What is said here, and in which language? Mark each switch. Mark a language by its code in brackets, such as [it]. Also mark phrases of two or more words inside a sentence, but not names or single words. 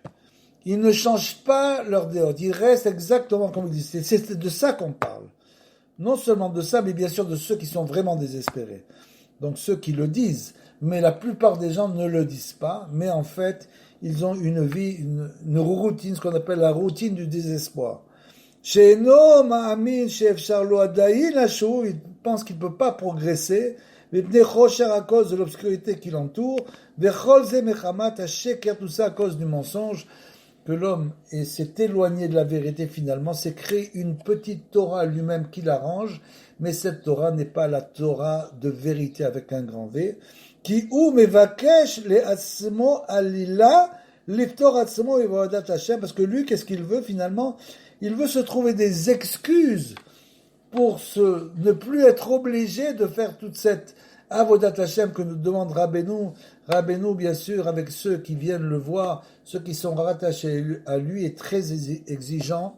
[fr] Ils ne changent pas leur déote. Ils restent exactement comme ils disent. C'est de ça qu'on parle. Non seulement de ça, mais bien sûr de ceux qui sont vraiment désespérés. Donc ceux qui le disent. Mais la plupart des gens ne le disent pas. Mais en fait, ils ont une vie, une routine, ce qu'on appelle la routine du désespoir. [he] שאינו מאמין שאפשר לו עדיין לשוב, [fr] il pense qu'il ne peut pas progresser, [he] מפני חושך [fr] à cause de l'obscurité qui l'entoure, [he] וכל זה מחמת השקר, [fr] tout ça à cause du mensonge, que l'homme s'est éloigné de la vérité finalement, s'est créé une petite Torah lui-même qui l'arrange, mais cette Torah n'est pas la Torah de vérité avec un grand V, qui [he] הוא מבקש לעצמו עלילה, לפטור עצמו מעבודת השם, [fr] parce que lui, qu'est-ce qu'il veut finalement? Il veut se trouver des excuses pour ne plus être obligé de faire toute cette [he] עבודת השם [fr] que nous demande Rabbeinu. Rabbeinu, bien sûr, avec ceux qui viennent le voir, ceux qui sont rattachés à lui, est très exigeant.